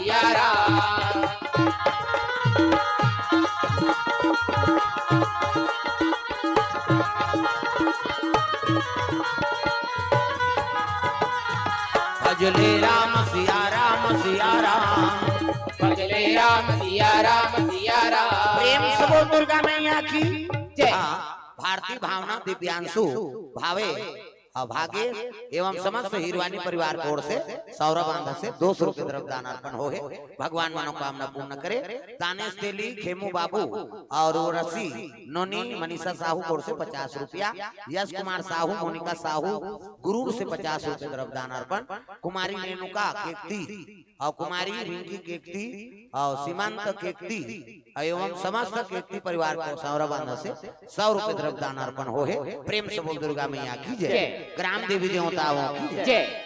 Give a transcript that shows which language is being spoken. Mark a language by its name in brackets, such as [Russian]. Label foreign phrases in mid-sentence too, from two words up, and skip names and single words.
[Hindi] भजले राम सिया राम प्रेम से बोल दुर्गा मैया की जय भारतीय भावना दिव्यांशु भावे अभागे एवं समस्त हिरवानी परिवार की ओर से सौरभ आंधा से 200 रुपये द्रव्य दान अर्पण हो भगवान मनोकामना पूर्ण करे दानेश तेली खेमू बाबू और रसी नोनी मनीषा साहू की ओर से 50 रुपया यश कुमार साहू मोनिका साहू गुरूर से 50 रुपये द्रव्य दान अर्पण कुमारी रेणुका केकती और कुमारी रिंकी केकती और सीमांत केकती एवं समस्त केकती परिवार को सौरभ आंधा से 100 रुपये द्रव्य दान अर्पण हो प्रेम से बोल दुर्गा मैया की जय ग्राम देवी देवताओं की जय